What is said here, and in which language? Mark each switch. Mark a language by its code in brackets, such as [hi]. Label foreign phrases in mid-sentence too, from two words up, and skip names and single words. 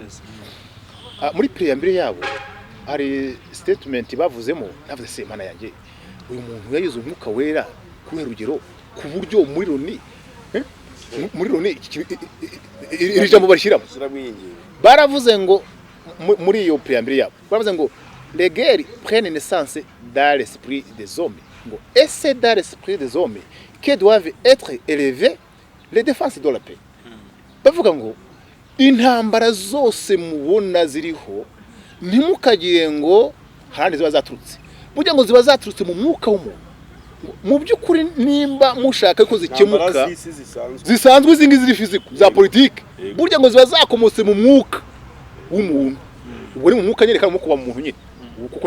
[rw] Muri preambule yabo hari statement bavuzemo, navuze se Imana yanjye uyu muntu yayize umwuka wera kubera urugero ku buryo muri Loni muri Loni iri jambo bashyiramo baravuze ngo muri iyo preambule yabo baravuze ngo [fr] les guerres prennent naissance dans l'esprit des hommes [rw] ngo [fr] et c'est dans l'esprit des hommes que doivent être élevées les défenses de la paix [rw] bavuga ngo intambara zose mubona ziriho ntimukagire ngo handi ziba zaturutse burya ngo ziba zaturutse mu mwuka w'umuntu mu by'ukuri nimba mushaka ko zikemuka zisanzwe izi ngizi ziri fiziko za politike burya ngo ziba zakomotse mu mwuka w'umuntu ubwo ni mu mwuka nyine kandi mu kuba mu muntu nyine kuko ni